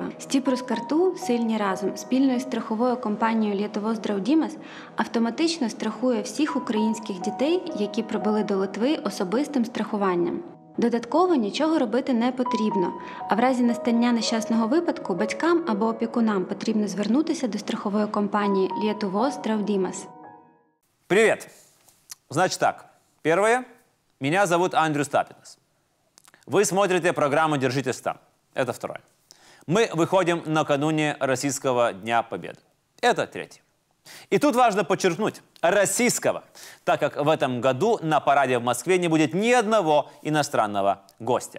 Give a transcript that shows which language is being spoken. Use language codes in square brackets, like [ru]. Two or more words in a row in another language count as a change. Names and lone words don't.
[uk] Стіпроскарту «Сильні разом» спільною страховою компанією «Літовоздрав-Дімас» автоматично страхує всіх українських дітей, які прибули до Литви особистим страхуванням. Додатково нічого робити не потрібно, а в разі настання нещасного випадку батькам або опікунам потрібно звернутися до страхової компанії «Літовоздрав-Дімас». [ru] Привет! Значит так, первое. Меня зовут Андрей Стапинас. Вы смотрите программу «Держитесь там». Это второе. Мы выходим накануне Российского Дня Победы. Это третье. И тут важно подчеркнуть российского, так как в этом году на параде в Москве не будет ни одного иностранного гостя.